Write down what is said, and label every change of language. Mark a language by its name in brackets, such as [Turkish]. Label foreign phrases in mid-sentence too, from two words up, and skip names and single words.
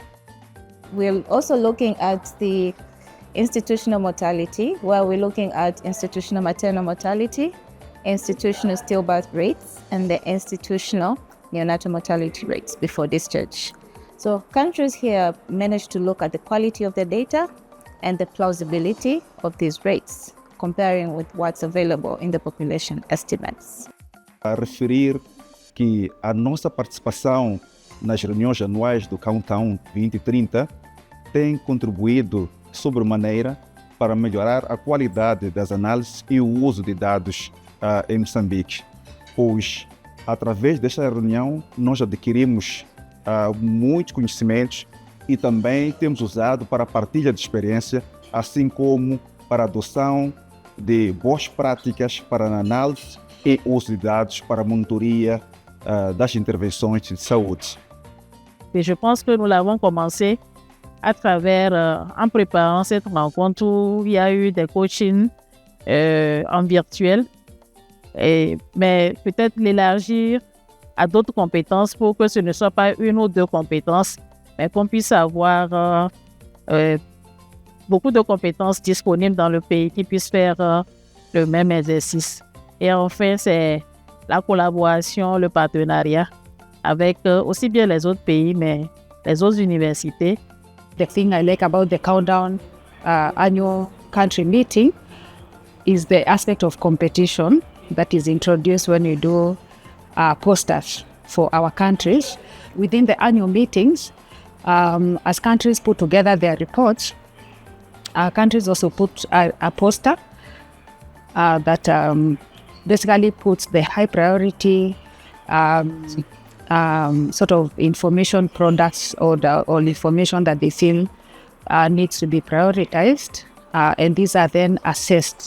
[English] We're also looking at the institutional mortality, where we're looking at institutional maternal mortality, institutional stillbirth rates, and the institutional neonatal mortality rates before discharge. So countries here managed to look at the quality of the data and the plausibility of these rates, comparing with what's available in the population estimates. [Portuguese] A referir que a nossa participação nas reuniões anuais do Countdown 2030 tem contribuído sobremaneira para melhorar a qualidade das análises e o uso de dados em Moçambique, pois através desta reunião nós adquirimos muitos conhecimentos e também temos usado para a partilha de experiência, assim como para a adoção de boas práticas para a análise e uso de dados para a monitoria das intervenções de saúde. [French] Et je pense que nous l'avons commencé à travers, en préparant cette rencontre où il y a eu des coachings en virtuel, mais peut-être l'élargir à d'autres compétences pour que ce ne soit pas une ou deux compétences, mais qu'on puisse avoir beaucoup de compétences disponibles dans le pays qui puissent faire le même exercice. Et enfin, c'est la collaboration, le partenariat avec aussi bien les autres pays, mais les autres universités. [English] The thing I like about the countdown annual country meeting is the aspect of competition that is introduced when you do posters for our countries. Within the annual meetings, as countries put together their reports, countries also put a poster that basically puts the high priority sort of information products or information that they feel needs to be prioritized, and these are then assessed.